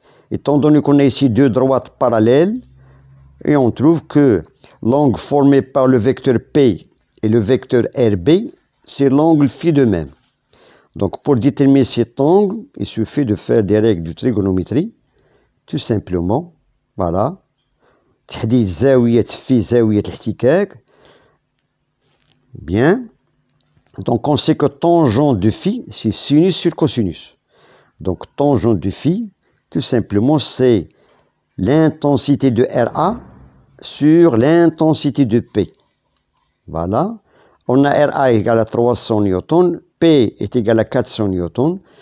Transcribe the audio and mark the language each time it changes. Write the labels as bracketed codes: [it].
[fr] Étant donné qu'on a ici deux droites parallèles, et on trouve que l'angle formé par le vecteur P et le vecteur RB, c'est l'angle phi de même. Donc pour déterminer cet angle, il suffit de faire des règles de trigonométrie. Tout simplement, voilà. [ar] تحديد زاوية في زاوية الاحتكاك. [fr] Bien. Donc on sait que tangente de phi, c'est sinus sur cosinus. Donc tangente de phi, tout simplement, c'est l'intensité de RA sur l'intensité de P. Voilà. On a RA égale à 300 newtons, P est égal à 400 newtons.